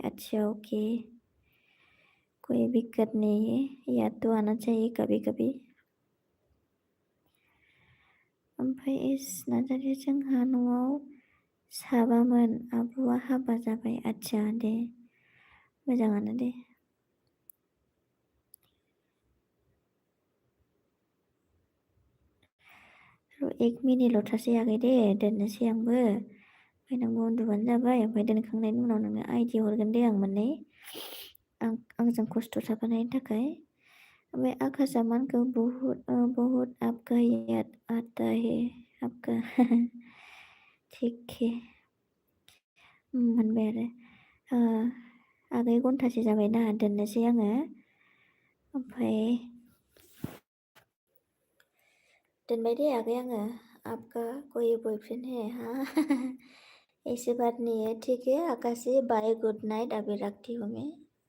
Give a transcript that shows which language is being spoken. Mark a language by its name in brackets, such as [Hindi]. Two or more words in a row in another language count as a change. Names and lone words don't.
[Hindi] अच्छा ओके कोई दिक्कत नहीं है याद तो आना चाहिए कभी कभी। [Bodo] ओमफ्राय एस नार्जारि जोंहा न'आव साबामोन आब'आ हाबा जाबाय। आच्छा दे मोजाङानो दे। र' 1 मिनिटल' थासै आगै दे दोननोसै आंबो ओमफ्राय नोंबो उन्दुबानो जाबाय। ओमफ्राय दोनखांनायनि उनाव नोंनो आइडि हरगोन दे आं मोननै आंजों खस्थ' थाफानायनि थाखाय। ओमफ्राय आकाशा मानखौ [Hindi] बहुत आपका याद आता है आपका ठीक है [Bodo] मोनबाय आरो आगै घन्टासे जाबायना दोननोसै आङो। ओमफ्राय दोनबाय दे आगै आङो। [Hindi] आपका कोई बॉयफ्रेंड है हाँ ऐसे बात नहीं है ठीक है आकाशी बाय [English] good night [Hindi] अभी रखती हूँ मैं।